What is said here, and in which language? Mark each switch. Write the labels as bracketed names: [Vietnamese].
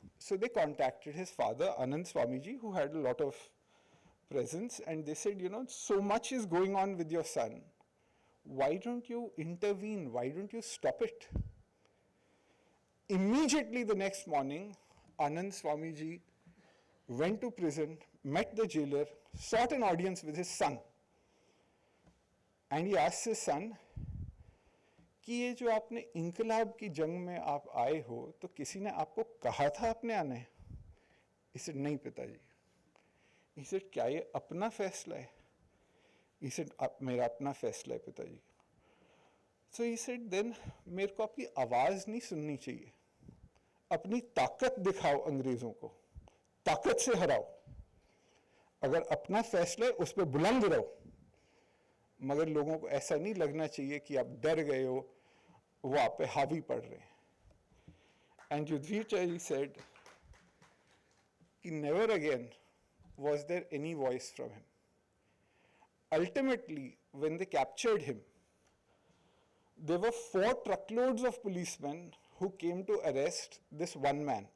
[English] So they contacted his father, Anand Swamiji, who had a lot of presence, and they said, so much is going on with your son. Why don't you intervene? Why don't you stop it? Immediately the next morning, Anand Swamiji went to prison, met the jailer, sought an audience with his son. And he asked his son, [Hindi] कि ये जो आपने इंकलाब की जंग में आप आए हो, तो किसी ने आपको कहा था आपने आने? [English] He said, [Hindi] नहीं पिताजी. [English] He said, [Hindi] क्या ये अपना फैसला है? He said, मेरा अपना फैसला है पिताजी. [English] So he said, then [Hindi] मेरे को आपकी आवाज़ नहीं सुननी चाहिए. अपनी ताकत दिखाओ अंग्रेज़ों को. ताकत से हराओ. अगर अपना फैसला है, उस पर बुलंद रहो. मगर लोगों को ऐसा नहीं लगना चाहिए कि आप डर गए हो, वो आप पे हावी पड़ रहे हैं. [English] And Yudhvir Chari said, never again was there any voice from him. Ultimately, when they captured him, there were 4 truckloads of policemen who came to arrest this one man.